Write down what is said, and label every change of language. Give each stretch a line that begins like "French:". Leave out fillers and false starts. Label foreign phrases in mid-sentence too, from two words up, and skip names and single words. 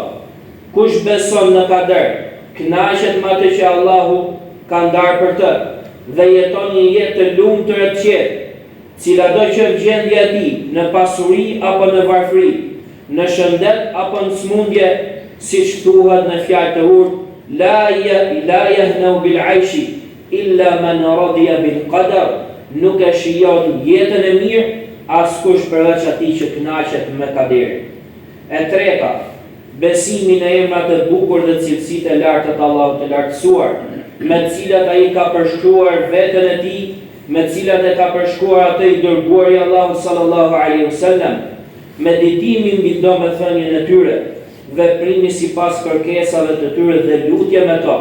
Albanian: Kush beson në kader, kënaqet me atë që Allahu ka ndarë për të dhe jeton një jetë të lumtur e të qetë, cilado që gjendja e tij, në pasuri apo në varfëri, në shëndet apo në smundje, siç thuhet në fjalë të urtë:
Arabic: لا يهنأ بالعيش إلا من رضي بالقدر.
Albanian: Nuk e shijon jetën e mirë askush përveç atij që kënaqet me kaderin. E treta, besimi në emrat e bukur dhe cilësitë e larta të Allahut të lartësuar, me të cilat ai ka përshkruar veten e tij, me të cilat e ka përshkruar atë i dërguari i Allahut
Arabic: صلى الله عليه وسلم,
Albanian: meditimi mbi domethënien e tyre, veprimi sipas kërkesave të tyre dhe lutje me to.